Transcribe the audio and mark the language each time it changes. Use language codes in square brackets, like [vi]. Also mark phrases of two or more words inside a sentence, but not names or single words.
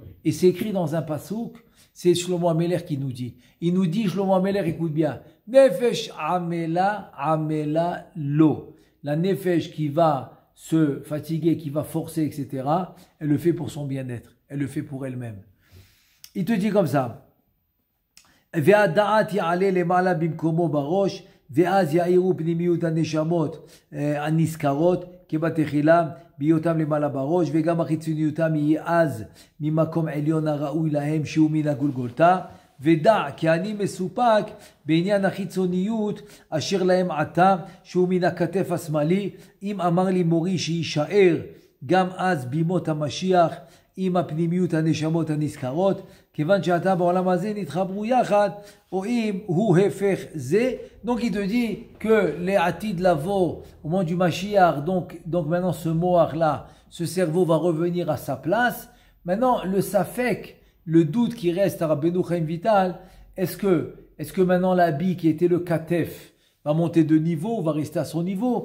[fr] Et c'est écrit dans un pasouk, c'est Shlomo Ameler qui nous dit. Il nous dit, Shlomo Ameler, écoute bien, [he] נפש עמלה לו. [fr] La nefesh qui va se fatiguer, qui va forcer, etc., elle le fait pour son bien-être. Elle le fait pour elle-même. Il te dit comme ça. [he] והדעת יעלה למעלה במקומו בראש, ואז יאירו פנימיות הנשמות הנזכרות כבתחילה, בהיותם למעלה בראש, וגם החיצוניותם יהיה אז ממקום עליון הראוי להם שהוא מן הגולגולתה, ודע כי אני מסופק בעניין החיצוניות אשר להם עתה, שהוא מן הכתף השמאלי, אם אמר לי מורי שישאר גם אז בימות המשיח, עם הפנימיות הנשמות הנזכרות, כיוון שאתה בעולם הזה נתחברו יחד, או אם הוא הפך זה. [fr] Donc il te dit que les [he] עתיד לבוא [fr] au moment du Mashiach, donc maintenant ce moach là, ce cerveau va revenir à sa place. Maintenant le safek, le doute qui reste à Rabbeinu Chaim Vital, est-ce que maintenant l'habit qui était le katef va monter de niveau ou va rester à son niveau?